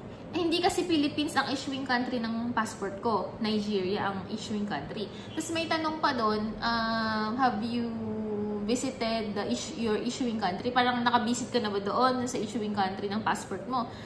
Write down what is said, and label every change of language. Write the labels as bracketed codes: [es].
[tl] Hindi kasi Philippines ang issuing country ng passport ko. Nigeria ang issuing country. Tapos may tanong pa doon, [en] have you visited your issuing country? [tl] Parang nakabisit ka na ba doon sa issuing country ng passport mo?